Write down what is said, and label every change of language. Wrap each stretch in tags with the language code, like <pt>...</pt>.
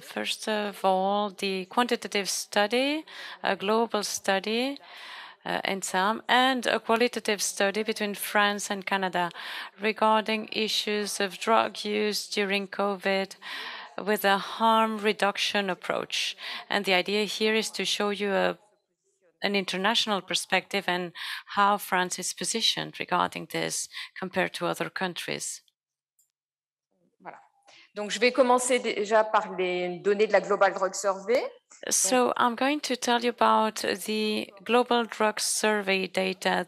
<en>First of all, the quantitative study, a global study, and a qualitative study between France and Canada regarding issues of drug use during COVID with a harm reduction approach. And the idea here is to show you an international perspective and how France is positioned regarding this compared to other countries.</en> <fr>Voilà. Donc, je vais commencer déjà par les données de la Global Drug Survey.</fr> <en>So I'm going to tell you about the Global Drug Survey data.</en>